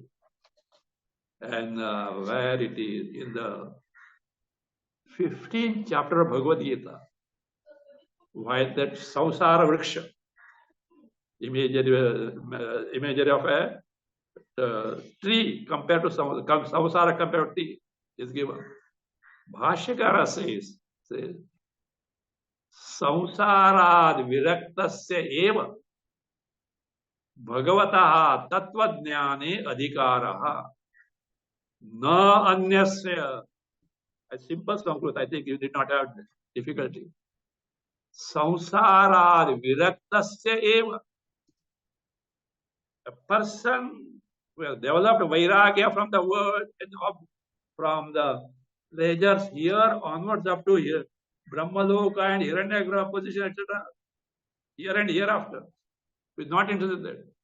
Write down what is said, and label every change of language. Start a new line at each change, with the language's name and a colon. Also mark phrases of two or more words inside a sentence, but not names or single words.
English: And where it is in the 15th chapter of Bhagavad Gita, why that
Sanskrit: संसार वृक्ष,
English: imagery of a tree compared to Samsara compared to tree is given.
Sanskrit: भाष्यकार says संसाराद् विरक्तस्य एव भगवतः तत्त्वज्ञाने अधिकारः न अन्यस्य.
English: A simple Sanskrit, I think you did not have difficulty.
Sanskrit: संसाराद् विरक्तस्य एव.
English: A person who has developed Vairagya from the world and from the pleasures here onwards up to here, Brahmaloka and Hiranyagraha position, etc., here and hereafter, who is not interested in that.